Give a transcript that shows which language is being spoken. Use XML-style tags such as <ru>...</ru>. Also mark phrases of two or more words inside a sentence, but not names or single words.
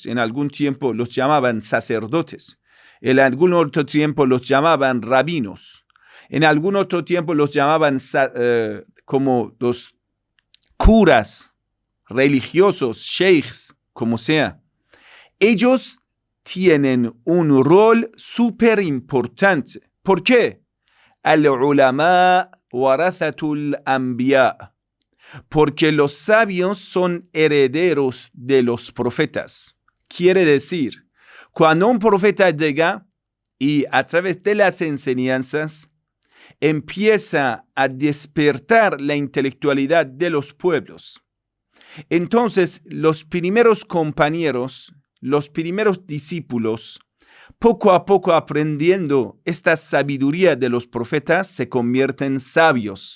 <es>En algún tiempo los llamaban sacerdotes, en algún otro tiempo los llamaban rabinos, en algún otro tiempo los llamaban como los curas religiosos, sheikhs, como sea. Ellos tienen un rol súper importante. ¿Por qué?</es> <ar>العلماء ورثة الأنبياء.</ar> <es>Porque los sabios son herederos de los profetas. Quiere decir, cuando un profeta llega y a través de las enseñanzas empieza a despertar la intelectualidad de los pueblos, entonces los primeros compañeros, los primeros discípulos, poco a poco aprendiendo esta sabiduría de los profetas, se convierten sabios.</es>